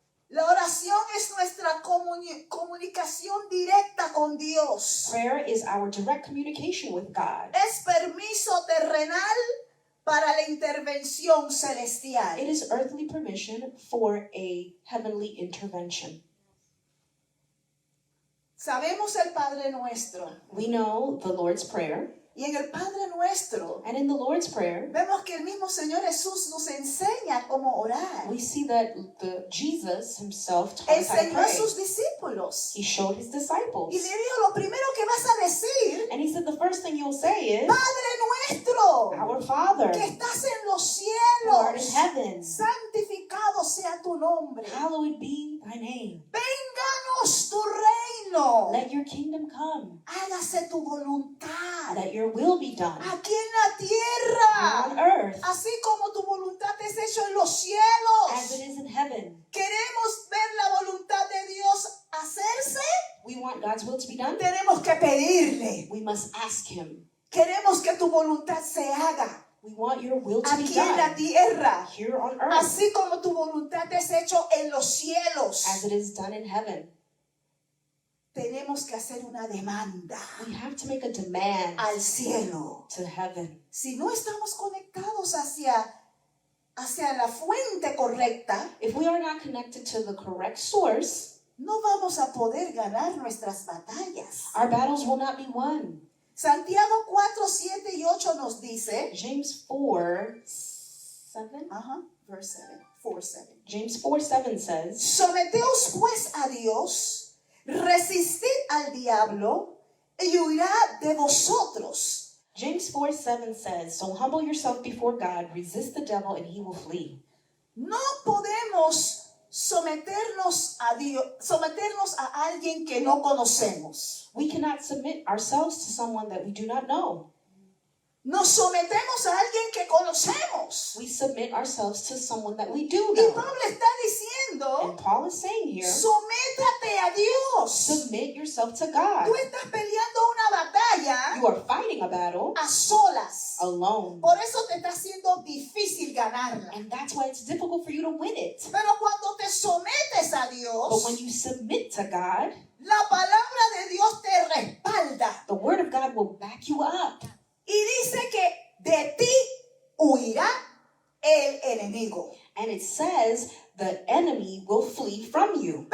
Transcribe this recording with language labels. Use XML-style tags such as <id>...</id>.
<es>La oración es nuestra comunicación directa con Dios.</es> <en>Prayer is our direct communication with God.</en> <es>Es permiso terrenal para la intervención celestial.</es> <en>It is earthly permission for a heavenly intervention.</en> <es>Sabemos el Padre Nuestro.</es> <en>We know the Lord's Prayer,</en> <es>Y en el Padre Nuestro</es> <en>and in the Lord's Prayer,</en> <es>vemos que el mismo Señor Jesús nos enseña cómo orar.</es> <en>we see that Jesus himself taught us how to</en> <es>Enseñó a</es> <en>pray.</en> <es>sus discípulos.</es> <en>He showed his</en> <es>Y</es> <en>disciples.</en> <es>le dijo, lo primero que vas a decir,</es> <en>And he said the first thing you'll say is,</en> <es>Padre Nuestro,</es> <en>Our Father,</en> <es>que estás en los</es> <en>who art in</en> <es>cielos,</es> <en>heaven,</en> <es>santificado sea tu nombre.</es> <en>hallowed be thy name.</en> <es>Vénganos tu reino.</es> <en>Let your kingdom come.</en> <es>Hágase tu voluntad.</es> <en>Let your will be done</en> <es>Aquí en la</es> <en>on</en> <es>tierra.</es> <en>earth</en> <es>Así como tu voluntad es hecha en los</es> <en>as it</en> <es>cielos.</es> <en>is in heaven.</en> <es>Queremos ver la voluntad de Dios hacerse.</es> <en>We want God's will to be done.</en> <es>Tenemos que pedirle.</es> <en>We must ask him.</en> <es>Queremos que tu voluntad se haga</es> <en>We want your will to be</en> <es>aquí en la</es> <en>done</en> <es>tierra.</es> <en>here on earth</en> <es>Así como tu voluntad es hecho en los cielos.</es> <en>as it is done in heaven.</en> <es>Tenemos que hacer una demanda</es> <en>We have to make a demand</en> <es>al cielo.</es> <en>to heaven.</en> <es>Si no estamos conectados hacia la fuente correcta,</es> <en>If we are not connected to the correct source,</en> <es>no vamos a poder ganar nuestras batallas.</es> <en>our battles will not be won.</en> <es>Santiago 4, 7 y 8 nos dice,</es> <en>James 4:7. verse 7, 4, 7. James 4:7 says,</en> <es>Someteos pues a Dios, resistid al diablo y huirá de vosotros.</es> <en>James 4:7 says, So humble yourself before God, resist the devil, and he will flee.</en> <es>No podemos someternos a alguien que no conocemos.</es> <en>We cannot submit ourselves to someone that we do not know.</en> <es>Nos sometemos a alguien que conocemos.</es> <en>We submit ourselves to someone that we do</en> <es>Y</es> <en>know.</en> <es>Pablo está diciendo,</es> <en>And Paul is saying here,</en> <es>sométate a Dios.</es> <en>submit yourself to God.</en> <es>Tú estás peleando una batalla</es> <en>You are fighting a battle</en> <es>a solas.</es> <en>alone.</en> <es>Por eso te está haciendo difícil ganarla.</es> <en>And that's why it's difficult for you to win it.</en> <es>Pero cuando te sometes a</es> <en>But when</en> <es>Dios,</es> <en>you submit to God,</en> <es>la palabra de Dios te respalda.</es> <en>the word of God will back you up.</en> <es>Y dice que de ti huirá el enemigo.</es> <en>And it says the enemy will flee from you.</en>